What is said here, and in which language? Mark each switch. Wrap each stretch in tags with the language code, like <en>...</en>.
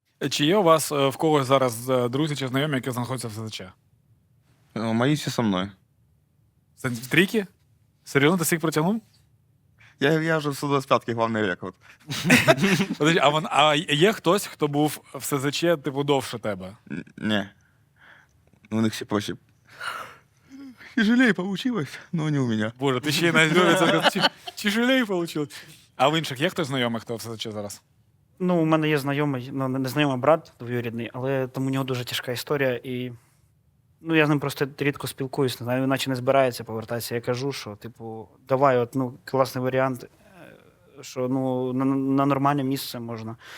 <uk>Чи є у вас в когось зараз друзі чи знайомі, які знаходяться в СЗЧ?</uk> <ru>Мои все со мной.</ru> <uk>Це в Трійки? Серйозно, ти всіх протягнув? Я вже в 125-й главний рекорд. Подожди, а є хтось, хто був в СЗЧ, типу, довше тебе?</uk> <ru>Не. У них все проще. Тяжелее получилось, но не у меня.</ru> <uk>Боже, ти ще й навіть тяжелее вийшло. А в інших є хтось знайомий, хто в СЗЧ зараз? Ну, у мене є знайомий, ну, не знайомий брат двоюрідний, але там у нього дуже тяжка історія. І ну, я з ним просто рідко спілкуюсь, не знаю, він наче не збирається повертатися. Я кажу, що, типу, давай, от, ну, класний варіант, що ну, на нормальне місце можна.</uk>